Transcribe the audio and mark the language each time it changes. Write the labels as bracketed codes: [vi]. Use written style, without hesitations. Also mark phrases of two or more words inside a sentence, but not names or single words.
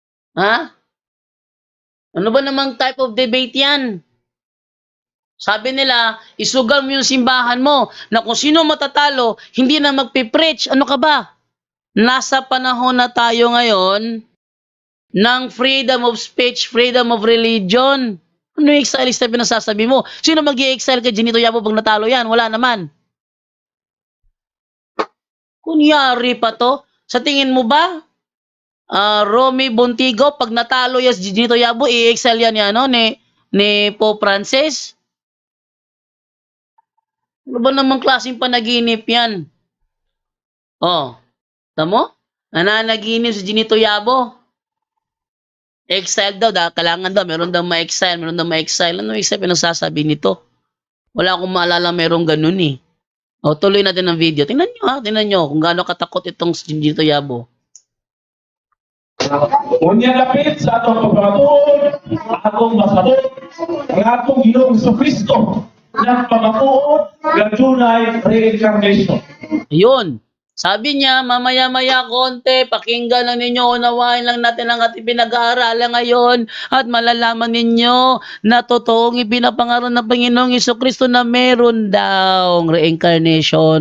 [tl] Ha? Ano ba namang [en] type of debate [tl] yan? Sabi nila, isugal mo yung simbahan mo na kung sino matatalo, hindi na magpipreach. Ano ka ba? Nasa panahon na tayo ngayon ng [en] freedom of speech, freedom of religion. [tl] Ano yung exilista pinasasabi mo? Sino mag-i-exile kay Ginito Yabo pag natalo yan? Wala naman. Kunyari pa to. Sa tingin mo ba, Romy Bontigo, pag natalo yan si Ginito Yabo, i-exile yan ni Pope Francis? Ano ba namang klaseng panaginip yan? Oh, tamo? Nananaginip si Ginito Yabo. Exile daw, kailangan daw, meron daw ma-exile, meron daw ma-exile. Ano yung pinagsasabi nito? Wala akong maalala merong ganun eh. O, tuloy natin ang video. Tingnan nyo ha, tingnan nyo kung gaano katakot itong si Ginito Yabo. [ceb] Unya lapit sa atong pagpapatuod, atong masabot, ang atong Ginoong Jesucristo na pagpapatuod ng tunay reincarnation. [tl] Ayun. Sabi niya, mamaya-maya konti, pakinggan lang ninyo, unawain lang natin ang ating pinag-aaralan ngayon at malalaman ninyo na totoong ipinapangaral ng Panginoong Jesucristo na meron daw reincarnation.